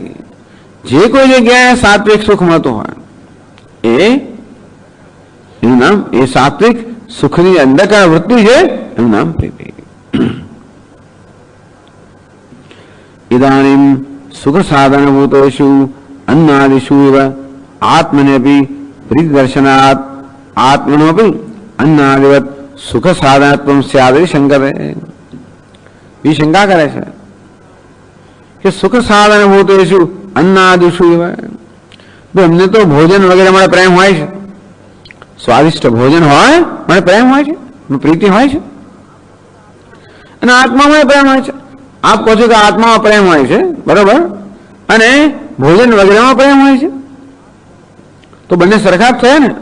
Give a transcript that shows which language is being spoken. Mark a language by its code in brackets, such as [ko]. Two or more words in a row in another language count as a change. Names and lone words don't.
[gu] જે કોઈ જગ્યાએ સાત્વિક સુખ મળતું હોય એનું નામ, એ સાત્વિક સુખની અંધકાર વૃત્તિ છે એનું નામ પ્રીતિ. [sa] इदानीं सुख साधनभूतेषु अन्नादिषु एव आत्मनेपि प्रीति दर्शनात् आत्मनोपि अन्नादिवत् सुख साधनत्वं स्यादिति शंकते. [gu] યે શંકા કરે છે કે [sa] सुख साधनभूतेषु अन्नादिषु एव, [gu] એમને તો ભોજન વગેરે માટે પ્રેમ હોય છે, સ્વાદિષ્ટ ભોજન હોય મને પ્રેમ હોય છે, પ્રીતિ હોય છે. અને આત્મામાં પ્રેમ હોય છે. આપ કહો છો કે આત્મામાં પ્રેમ હોય છે, બરોબર, અને ભોજન વગેરેમાં પ્રેમ હોય છે, તો બંને સરખા જ થયા ને.